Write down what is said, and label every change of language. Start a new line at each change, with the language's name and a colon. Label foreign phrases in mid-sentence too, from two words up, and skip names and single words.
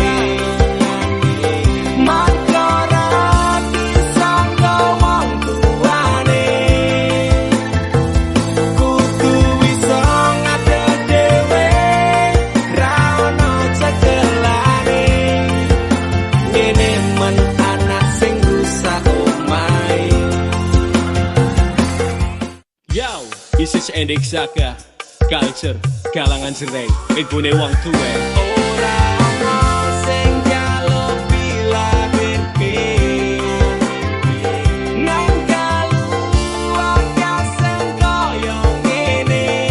Javanese: Makara disangka wong tuane. Kudu bisa ngadeg dhewe, ra ono cekelane. Ngene men anak sing rusak omahe.
English: Yo, this is Endek Saka.
Javanese: Culture, kalangan cerai, egone wong tuwa. Ora ono sing jaluk dilahirke. Nang kaluwarga sing kaya ngene.